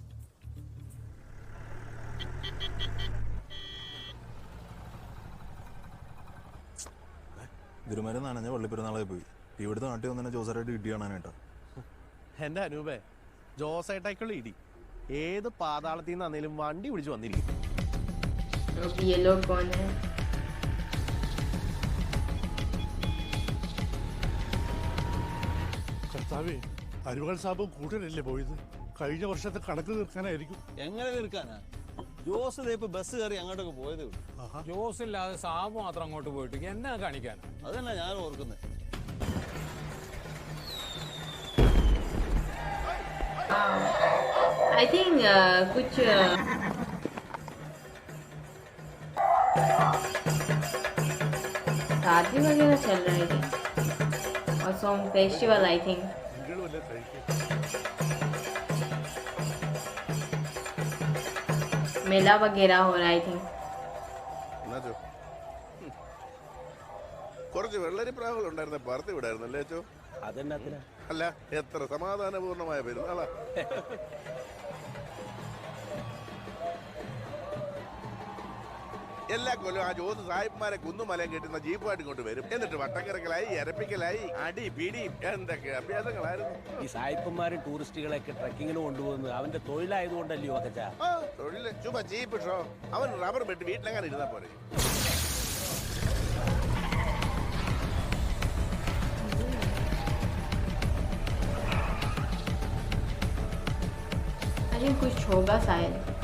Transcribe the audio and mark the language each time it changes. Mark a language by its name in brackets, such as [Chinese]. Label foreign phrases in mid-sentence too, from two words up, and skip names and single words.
[Malayalam] ഗുരുമാരൻ നനഞ്ഞ പള്ളിപ്പെരുന്നാളായി പോയി. ഇവിടുത്തെ നാട്ടിൽ വന്നെ ജോസറായിട്ട് ഇടി കാണാനായിട്ടാ. എന്റെ അനൂപേ, ജോസേട്ടായിക്കുള്ള ഇടി ഏത് പാതാളത്തിൽ നിന്നാണേലും വണ്ടി പിടിച്ചു വന്നിരിക്കും. [Hindi] ये लोग कौन है? [Malayalam] കർത്താവേ, അരുവൾ സാബും കൂട്ടരല്ലേ പോയത്? കഴിഞ്ഞ വർഷത്തെ കണക്ക് തീർക്കാനായിരിക്കും. എങ്ങനെ തീർക്കാനാ? ജോസ് ഇപ്പൊ ബസ് കയറി അങ്ങോട്ടൊക്കെ പോയതേ ഉള്ളൂ. ജോസ് ഇല്ലാതെ സാബ് മാത്രം അങ്ങോട്ട് പോയിട്ട് എന്നാ കാണിക്കാൻ? അതന്നെ ഞാൻ ഓർക്കുന്നത്. [English] I think [Hindi] कुछ शादी वगैरह चल रहा है और [English] song festival I think. [Hindi] मेला वगैरह हो रहा है [English] I think. [Malayalam] കുറച്ച് വെള്ളരി പ്രാവുകളുണ്ടായിരുന്ന പറത്തി വിടായിരുന്നല്ലേ അച്ചോ? അതെന്നാ? അല്ല, എത്ര സമാധാനപൂർണമായ പെരുന്നാളാ. എല്ലാ കൊല്ലം ആ ജോസ് സാഹിബ്മാരെ കുന്നുമലയും കെട്ടുന്ന ജീപ്പായിട്ട് ഇങ്ങോട്ട് വരും. എന്നിട്ട് വട്ടക്കിറക്കലായി, എരപ്പിക്കലായി, അടി പിടി എന്തൊക്കെ അഭ്യാസങ്ങളായിരുന്നു. ഈ സായിപ്പന്മാരും ടൂറിസ്റ്റുകളെയൊക്കെ ട്രക്കിങ്ങിന് കൊണ്ടുപോകുന്നത് അവന്റെ തൊഴിലായതുകൊണ്ടല്ലയോ അക്കച്ച? തൊഴില് ചുമ്മാ ജീപ്പ് ഷോ. അവൻ റബ്ബർ വെട്ടി വീട്ടിലെങ്ങനെ ഇരുന്നാ പോരെ. [Hindi] अरे कुछ होगा शायद.